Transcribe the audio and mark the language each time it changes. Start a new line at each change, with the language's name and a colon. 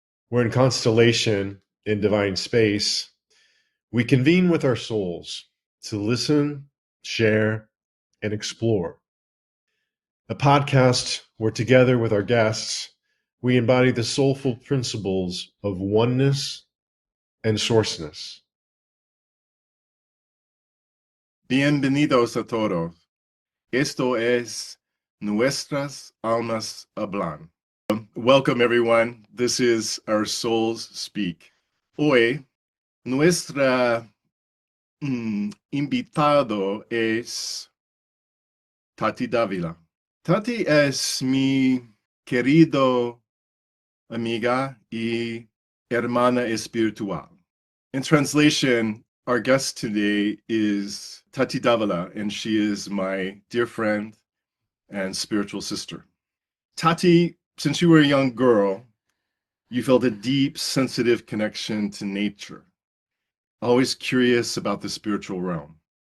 English: We're in constellation in divine space. We convene with our souls to listen, share, and explore. A podcast where, together with our guests, we embody the soulful principles of oneness and sourceness.
Spanish: Bienvenidos a todos. Esto es Nuestras Almas Hablan.
English: Welcome, everyone. This is Our Souls Speak.
Spanish: Hoy, nuestra invitado es Tati Davila. Tati es mi querido amiga y hermana espiritual.
English: In translation, our guest today is Tati Davila, and she is my dear friend and spiritual sister. Tati, since you were a young girl, you felt a deep, sensitive connection to nature, always curious about the spiritual realm.